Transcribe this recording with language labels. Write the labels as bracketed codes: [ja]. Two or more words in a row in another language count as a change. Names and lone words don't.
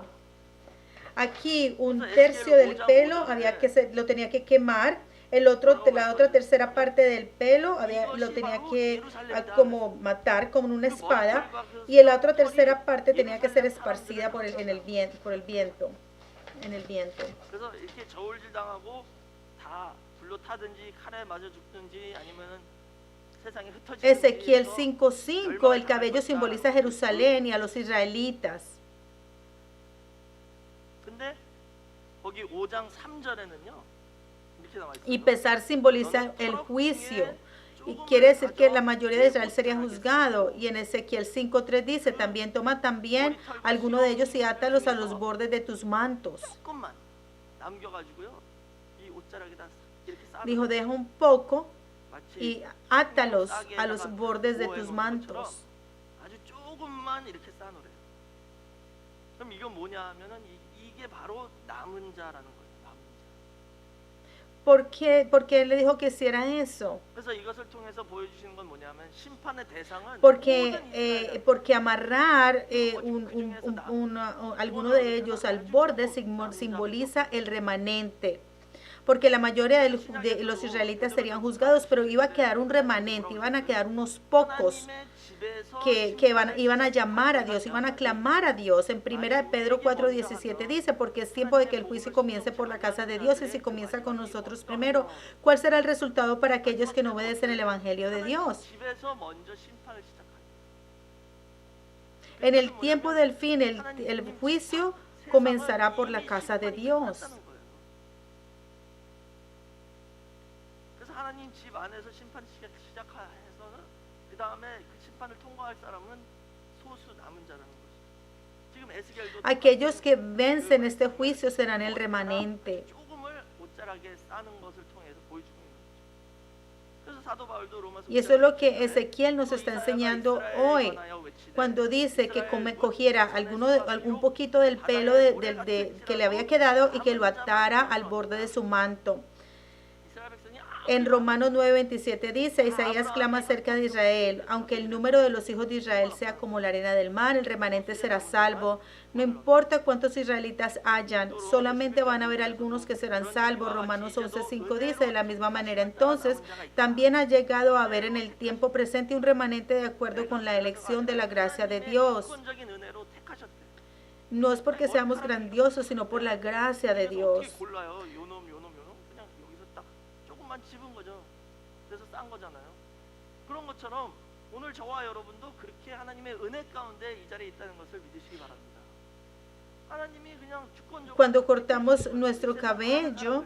[es] Aquí un tercio del pelo lo tenía que quemar, la otra tercera parte del pelo lo tenía que como matar con una espada y la otra tercera parte tenía que ser esparcida por el viento. [ko] 그래서 이렇게 저울질 당하고 다 불로 타든지 칼에 맞아 죽든지 아니면은 세상에 흩어지든지. [es] Ezequiel 5:5, el cabello simboliza a Jerusalén y a los israelitas. [ko] 근데 거기 5장 3절에는요. 이렇게 나와 있어요. [es] Y pesar simboliza el juicio. Y quiere decir que la mayoría de Israel sería juzgado. Y en Ezequiel 5:3 dice, también toma también alguno de ellos y átalos a los bordes de tus mantos. [ko] 조금만 남겨가지고요. 이 옷자락에다 이렇게 쌓아. [es] Dijo, deja un poco [ko] 마치 [es] y átalos a los bordes de tus mantos. [ko] 아주 조금만 이렇게 쌓아놓으래요. 그럼 이건 뭐냐 하면은 이게 바로 남은 자라는 거예요. 남은 자. [es] ¿Por qué él le dijo que hiciera eso? [ko] 그래서 이것을 통해서 보여주시는 건 뭐냐면 심판의 대상은 [es] Porque amarrar alguno de ellos al borde simboliza el remanente. Porque la mayoría de los israelitas serían juzgados, pero iba a quedar un remanente, iban a quedar unos pocos que iban a llamar a Dios, iban a clamar a Dios. En 1 Pedro 4:17 dice, porque es tiempo de que el juicio comience por la casa de Dios, y si comienza con nosotros primero, ¿cuál será el resultado para aquellos que no obedecen el evangelio de Dios? En el tiempo del fin, el juicio comenzará por la casa de Dios. [ko] 하나님 집 안에서 심판 시작해서는 그 다음에 그 심판을 통과할 사람은 소수 남은 자라는 거죠. 지금 에스겔도 [es] Aquellos que vencen este juicio serán el remanente. [ko] 조금을 옷자락에 싸는 것을 통해서 보여주고 있는 거죠. 그래서 사도 바울도 로마서 [es] Y eso es lo que Ezequiel nos está enseñando hoy, cuando dice que cogiera algún poquito del pelo que le había quedado y que lo atara al borde de su manto. En Romanos 9:27 dice, Isaías clama acerca de Israel, aunque el número de los hijos de Israel sea como la arena del mar, el remanente será salvo. No importa cuántos israelitas hayan, solamente van a haber algunos que serán salvos. Romanos 11:5 dice, de la misma manera entonces, también ha llegado a haber en el tiempo presente un remanente de acuerdo con la elección de la gracia de Dios. No es porque seamos grandiosos, sino por la gracia de Dios. [ko] 집은 거죠. 그래서 싼 거잖아요. 그런 것처럼 오늘 저와 여러분도 그렇게 하나님의 은혜 가운데 이 자리에 있다는 것을 믿으시기 바랍니다. 하나님이 그냥 주권적으로 [es] Cuando cortamos nuestro cabello,